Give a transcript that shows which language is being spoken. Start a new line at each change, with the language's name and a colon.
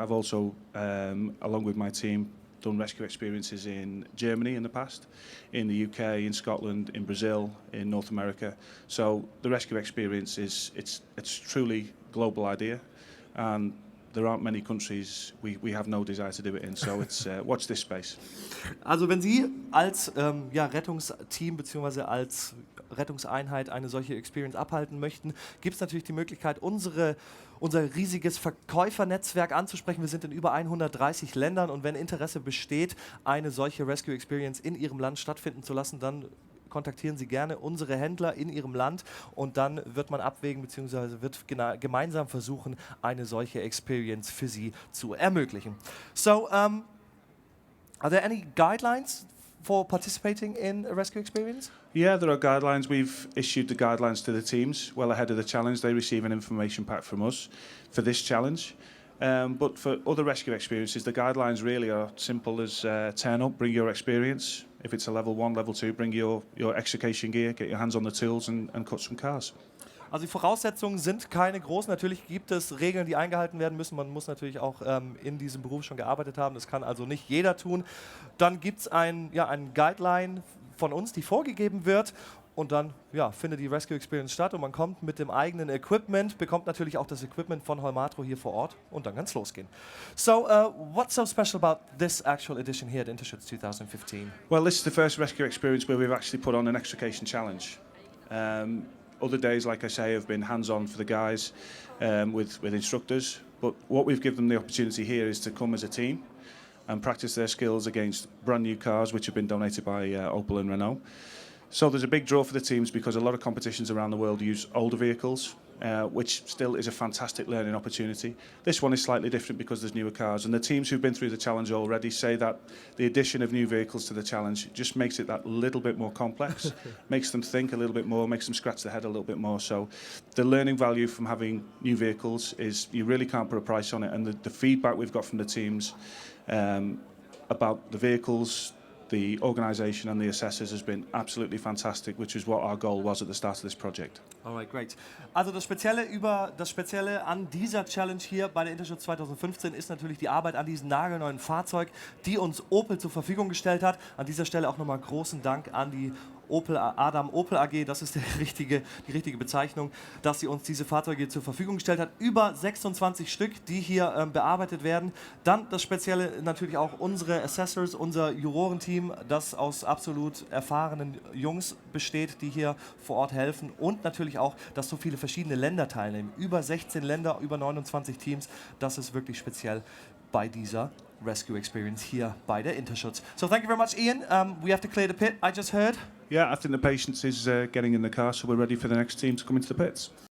English: I've also, along with my team, done rescue experiences in Germany in the past, in the UK, in Scotland, in Brazil, in North America. So the rescue experience it's truly global idea, and there aren't many countries we have no desire to do it in. So it's watch this space.
German: Also wenn Sie als ja, Rettungsteam bzw. als Rettungseinheit eine solche Experience abhalten möchten, gibt es natürlich die Möglichkeit, unser riesiges Verkäufernetzwerk anzusprechen. Wir sind in über 130 Ländern und wenn Interesse besteht, eine solche Rescue Experience in Ihrem Land stattfinden zu lassen, dann kontaktieren Sie gerne unsere Händler in Ihrem Land und dann wird man abwägen bzw. wird gemeinsam versuchen, eine solche Experience für Sie zu ermöglichen.
English: So, are there any guidelines for participating in a rescue experience? Yeah, there are guidelines. We've issued the guidelines to the teams well ahead of the challenge. They receive an information pack from us for this challenge. But for other rescue experiences, the guidelines really are simple as turn up, bring your experience. If it's a level 1, level 2, bring your extrication gear, get your hands on the tools and cut some cars.
German: Also die Voraussetzungen sind keine großen. Natürlich gibt es Regeln, die eingehalten werden müssen. Man muss natürlich auch in diesem Beruf schon gearbeitet haben. Das kann also nicht jeder tun. Dann gibt es ein Guideline von uns, die vorgegeben wird. Und dann findet die Rescue Experience statt und man kommt mit dem eigenen Equipment, bekommt natürlich auch das Equipment von Holmatro hier vor Ort und dann kann es losgehen.
English: So, what's so special about this actual edition here at Interschutz 2015? Well, this is the first rescue experience where we've actually put on an extrication challenge. Other days, like I say, have been hands-on for the guys with instructors, but what we've given them the opportunity here is to come as a team and practice their skills against brand new cars which have been donated by Opel and Renault. So there's a big draw for the teams because a lot of competitions around the world use older vehicles, which still is a fantastic learning opportunity. This one is slightly different because there's newer cars, and the teams who've been through the challenge already say that the addition of new vehicles to the challenge just makes it that little bit more complex, makes them think a little bit more, makes them scratch their head a little bit more. So the learning value from having new vehicles is, you really can't put a price on it, and the feedback we've got from the teams about the vehicles, the organisation and the assessors has been absolutely fantastic, which is what our goal was at the start of this project. Alright, great.
German: Also das Spezielle an dieser Challenge hier bei der Interschutz 2015 ist natürlich die Arbeit an diesem nagelneuen Fahrzeug, die uns Opel zur Verfügung gestellt hat. An dieser Stelle auch nochmal großen Dank an die Adam Opel AG, das ist die richtige Bezeichnung, dass sie uns diese Fahrzeuge zur Verfügung gestellt hat. Über 26 Stück, die hier bearbeitet werden. Dann das Spezielle natürlich auch unsere Assessors, unser Jurorenteam, das aus absolut erfahrenen Jungs besteht, die hier vor Ort helfen. Und natürlich auch, dass so viele verschiedene Länder teilnehmen. Über 16 Länder, über 29 Teams. Das ist wirklich speziell bei dieser Rescue Experience hier bei der Interschutz.
English: So thank you very much, Ian. We have to clear the pit, I just heard. Yeah, I think the patience is getting in the car, so we're ready for the next team to come into the pits.